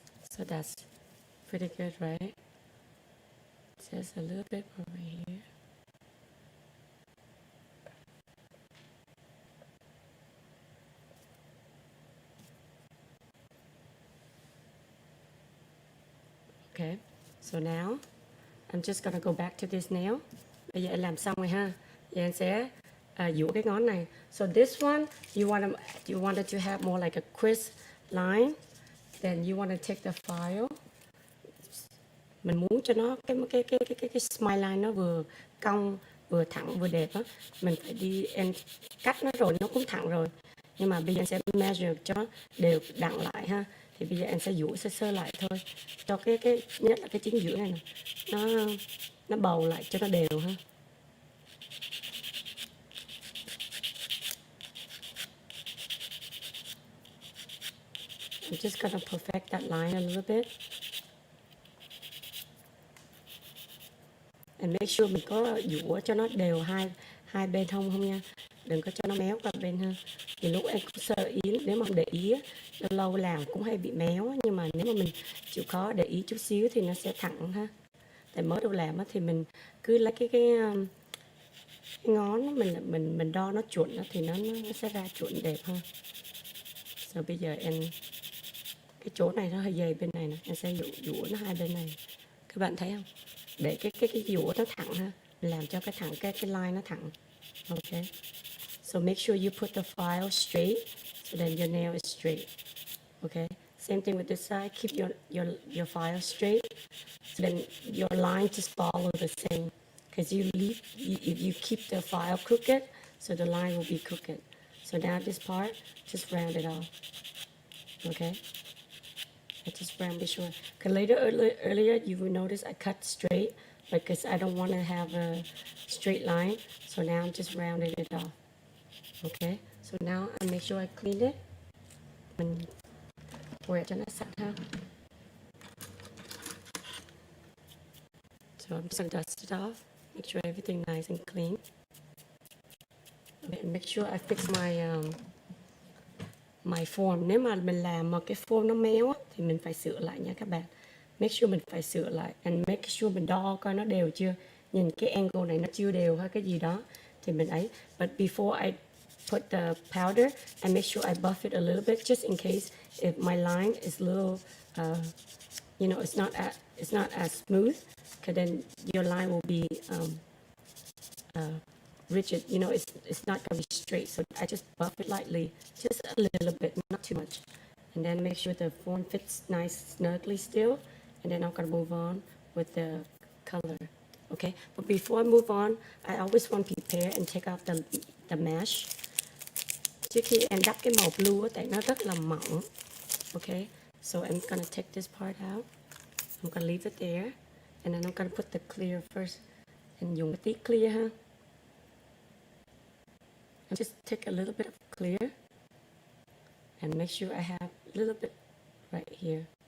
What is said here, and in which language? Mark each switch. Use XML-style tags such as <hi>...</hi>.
<en>So that's pretty good, right? Just a little bit over here. Okay, so now I'm just gonna go back to this nail.</en> <vi>Bây giờ em làm xong rồi ha. Giờ em sẽ dũa cái ngón này.</vi> <en>So this one, you wanted to have more like a crisp line. Then you want to take the file.</en> <vi>Mình muốn cho nó cái smile line nó vừa cong, vừa thẳng, vừa đẹp á. Mình phải đi em cắt nó rồi nó cũng thẳng rồi. Nhưng mà bây giờ em sẽ measure cho nó đều đặn lại ha. Thì bây giờ em sẽ dũa sơ lại thôi. Cho cái nhất là cái chính giữa này nè. Nó bầu lại cho nó đều ha.</vi> <en>I'm just gonna perfect that line a little bit. And make sure</en> <vi>mình có dũa cho nó đều hai bên hông không nha. Đừng có cho nó méo qua bên ha. Thì lúc em cũng sơ ý, nếu mà để ý lâu lâu làm cũng hay bị méo. Nhưng mà nếu mà mình chịu khó để ý chút xíu thì nó sẽ thẳng ha. Tại mới đầu làm thì mình cứ lấy cái ngón mình đo nó chuẩn thì nó sẽ ra chuẩn đẹp hơn. Rồi bây giờ em cái chỗ này nó hơi dày bên này nè, em sẽ dũa nó hai bên này. Các bạn thấy không? Để cái dũa nó thẳng ha, làm cho cái thẳng cái line nó thẳng.</vi> <en>Okay. So make sure you put the file straight so then your nail is straight. Okay. Same thing with this side. Keep your file straight so then your line just follow the same. Because if you keep the file crooked, so the line will be crooked. So now this part, just round it off. Okay? I just round it short. Because earlier you will notice I cut straight because I don't want to have a straight line. So now I'm just rounding it off. Okay? So now I make sure I clean it.</en> <vi>Mình quẹt cho nó sạch ha.</vi> <en>So I'm just gonna dust it off. Make sure everything nice and clean. And make sure I fix my form.</en> <vi>Nếu mà mình làm mà cái form nó méo á, thì mình phải sửa lại nha các bạn.</vi> <en>Make sure</en> <vi>mình phải sửa lại.</vi> <en>And make sure</en> <vi>mình đo coi nó đều chưa. Nhìn cái angle này nó chưa đều hay cái gì đó thì mình ấy.</vi> <en>But before I put the powder, I make sure I buff it a little bit just in case if my line is a little, it's not as smooth. Because then your line will be rigid. It's not gonna be straight. So I just buff it lightly, just a little bit, not too much. And then make sure the form fits nice, snugly still. And then I'm gonna move on with the color. Okay, but before I move on, I always want to prepare and take out the mesh.</en> <vi>Trước khi em đắp cái màu blue á, tại nó rất là mỏng.</vi> <en>Okay, so I'm gonna take this part out. I'm gonna leave it there. And then I'm gonna put the clear first. And</en> <vi>dùng cái tí</vi> <en>clear</en> <vi>ha.</vi> <en>And just take a little bit of clear. And make sure I have a little bit right here.</en>